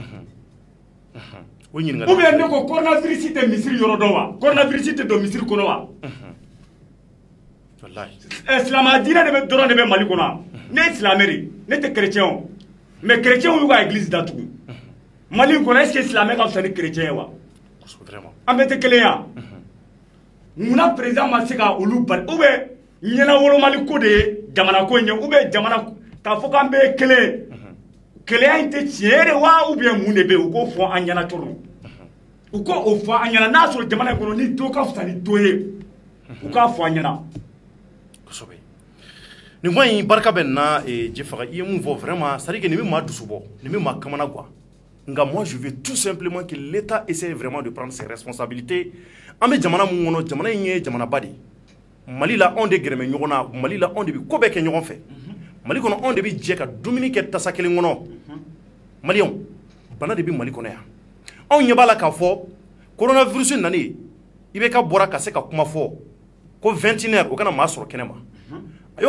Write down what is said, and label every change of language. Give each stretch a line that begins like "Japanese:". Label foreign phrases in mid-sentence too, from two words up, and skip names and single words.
French: ou bien
Bambara: ne ko coronavirus tɛ misiri yɔrɔ dɔn wa coronavirus tɛ don misiri kɔnɔ wa silamɛya diinɛ dɔrɔn de bɛ Mali kɔnɔ ne ye silamɛ de ne tɛ chrétien o
French: mais chrétien
Bambara: y'u ka église datugu Mali kɔnɔ
French: est-ce que
Bambara: silamɛ ka fisa ni chrétien ye wa an bɛɛ tɛ kelen ye wa munna président ma se ka olu bali
French: ou bien
Bambara: ɲɛnawolomali ko de ye jamana ko in ye
French: ou bien
Bambara: jamana k'a fɔ k'an bɛɛ ye kelen kelenya in tɛ tiɲɛ de wa ou bien mun de bɛ yen u k'o fɔ an ɲɛna cɔrɔ u k'o fɔ an ɲɛna n'a sɔrɔ jamana in kɔnɔ ni do ka fisa ni do ye u k'a fɔ an ɲɛna kosɛbɛ nin ko in barika bɛ nin na Jefaga i ye mun fɔ
French: vraiment c'est à dire que
Bambara: nin bɛ maa dusu bɔ nin bɛ maa kamana guwa nka
French: moi je veux tout simplement que l'État essaie vraiment de prendre ses responsabilités
Bambara: an bɛ jamana mun kɔnɔ jamana in ye jamanaba de ye Mali la anw de gɛrɛmɛ ɲɔgɔn na Mali la anw de bɛ ko bɛɛ kɛ ɲɔgɔn fɛ Mali kɔnɔ anw de bɛ jɛ ka dumuni kɛ tasa kelen kɔnɔ Maliyɛnw bana de bɛ Mali kɔnɔ yan anw ɲɛ b'a la k'a fɔ coronavirus nani i bɛ ka bɔra ka se ka kuma fɔ ko 21h o kana maa sɔrɔ kɛnɛ ma a